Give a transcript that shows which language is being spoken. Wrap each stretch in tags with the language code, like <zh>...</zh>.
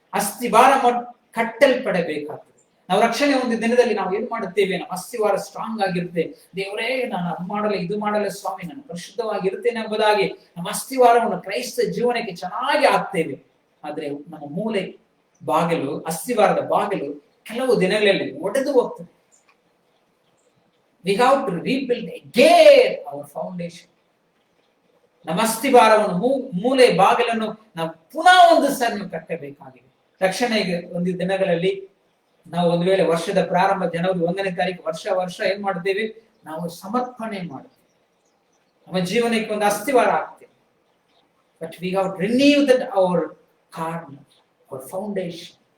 <kn>ಅಸ್ಥಿ ಭಾರ ಕಟ್ಟಲ್ಪಡಬೇಕಾಗ್ತದೆ. ನಾವು ರಕ್ಷಣೆ ಒಂದು ದಿನದಲ್ಲಿ ನಾವು ಏನ್ ಮಾಡುತ್ತೇವೆ, ನಮ್ಮ ಅಸ್ಥಿವಾರ ಸ್ಟ್ರಾಂಗ್ ಆಗಿರುತ್ತೆ. ದೇವರೇ, ನಾನು ಅದು ಮಾಡಲ್ಲ ಇದು ಮಾಡಲ್ಲ ಸ್ವಾಮಿ, ನಾನು ಪರಿಶುದ್ಧವಾಗಿರ್ತೇನೆ ಎಂಬುದಾಗಿ ನಮ್ಮ ಅಸ್ಥಿವಾರವನ್ನು ಕ್ರೈಸ್ತ ಜೀವನಕ್ಕೆ ಚೆನ್ನಾಗಿ ಹಾಕ್ತೇವೆ. ಆದ್ರೆ ನಮ್ಮ ಮೂಲೆ ಬಾಗಿಲು, ಅಸ್ಥಿವಾರದ ಬಾಗಿಲು ಕೆಲವು ದಿನಗಳಲ್ಲಿ ಒಡೆದು ಹೋಗ್ತದೆ.</kn> <en>We have to rebuild again our foundation.</en> <kn>ನಮ್ಮ ಅಸ್ಥಿವಾರವನ್ನು, ಮೂಲೆ ಬಾಗಿಲನ್ನು ನಾವು ಪುನಃ ಒಂದು ಸಣ್ಣ ಕಟ್ಟಬೇಕಾಗಿದೆ. ರಕ್ಷಣೆಗೆ ಒಂದು ದಿನಗಳಲ್ಲಿ ನಾವು ಒಂದು ವೇಳೆ ವರ್ಷದ ಪ್ರಾರಂಭ ಜನವರಿ 1ನೇ ತಾರೀಕು ವರ್ಷ ಏನ್ ಮಾಡ್ತೇವೆ, ನಾವು ಸಮರ್ಪಣೆ ಮಾಡ್ತೇವೆ. ನಮ್ಮ ಜೀವನಕ್ಕೆ ಒಂದು ಅಸ್ಥಿವಾರ ಆಗ್ತೇವೆ.</kn> <en>But we have renewed our corner, our foundation.</en>